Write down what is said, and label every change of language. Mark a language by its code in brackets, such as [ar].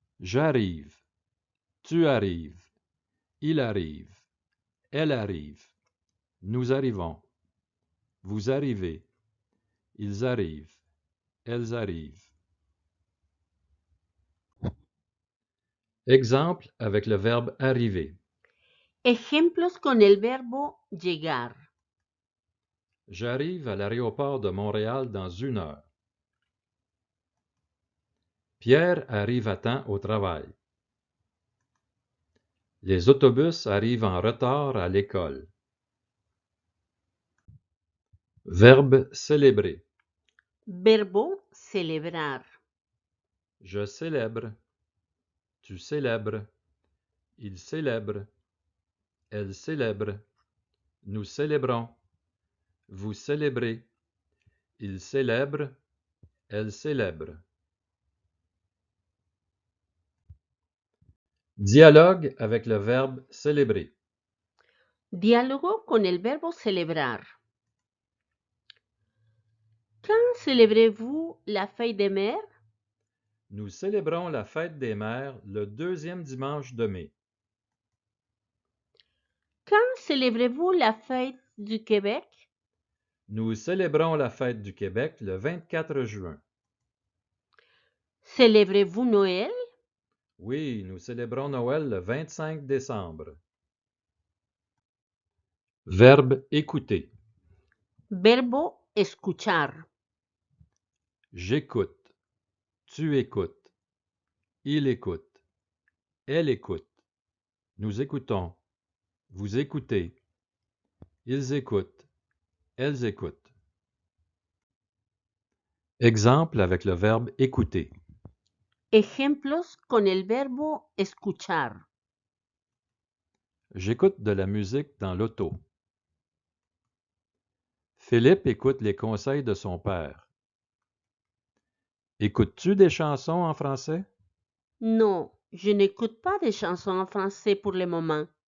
[fr] J'arrive. Tu arrives. Il arrive. Elle arrive. Nous arrivons. Vous arrivez. Ils arrivent. Elles arrivent. Exemple avec le verbe arriver. [es] Ejemplos con el verbo llegar. [fr] J'arrive à l'aéroport de Montréal dans 1 heure. Pierre arrive à temps au travail. Les autobus arrivent en retard à l'école. Verbe célébrer. [es] Verbo celebrar. [fr] Je célèbre. Tu célèbres. Il célèbre. Elle célèbre. Nous célébrons. Vous célébrez. Il célèbre. Elle célèbre. Dialogue avec le verbe célébrer. [es] Diálogo con el verbo celebrar. [fr] Quand célébrez-vous la fête des mères? Nous célébrons la fête des mères le 2e dimanche de mai. Quand célébrez-vous la fête du Québec? Nous célébrons la fête du Québec le 24 juin. Célébrez-vous Noël? Oui, nous célébrons Noël le 25 décembre. Verbe écouter. [es] Verbo escuchar. [fr] J'écoute. Tu écoutes. Il écoute. Elle écoute. Nous écoutons. Vous écoutez. Ils écoutent. Elles écoutent. Exemple avec le verbe écouter. [es] Ejemplos con el verbo escuchar. [fr] J'écoute de la musique dans l'auto. Philippe écoute les conseils de son père. Écoutes-tu des chansons en français? Non, je n'écoute pas de chansons en français pour le moment.